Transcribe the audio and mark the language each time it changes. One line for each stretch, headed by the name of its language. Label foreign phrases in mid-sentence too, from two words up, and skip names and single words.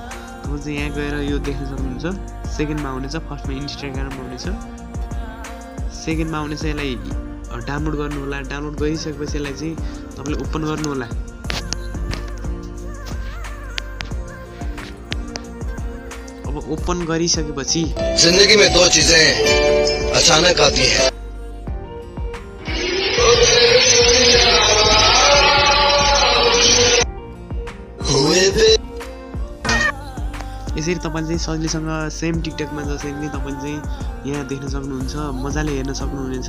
Nepali: तपाईँ चाहिँ यहाँ गएर यो देख्न सक्नुहुन्छ। सेकेन्डमा आउनेछ, फर्स्टमा इन्स्टाग्राम आउनेछ, सेकेन्डमा आउनेछ। यसलाई डाउनलोड गर्नु होला। डाउनलोड गरिसकेपछि यसलाई चाहिँ तपाईँले ओपन गर्नु होला। अब ओपन गरिसकेपछि
Hindi: जिंदगी में दो चीजें अचानक आती है,
Nepali: यसरी तपाईँले चाहिँ सजिलैसँग सेम टिकटकमा जसरी नै तपाईँले चाहिँ यहाँ देख्न सक्नुहुन्छ, मजाले हेर्न सक्नुहुनेछ।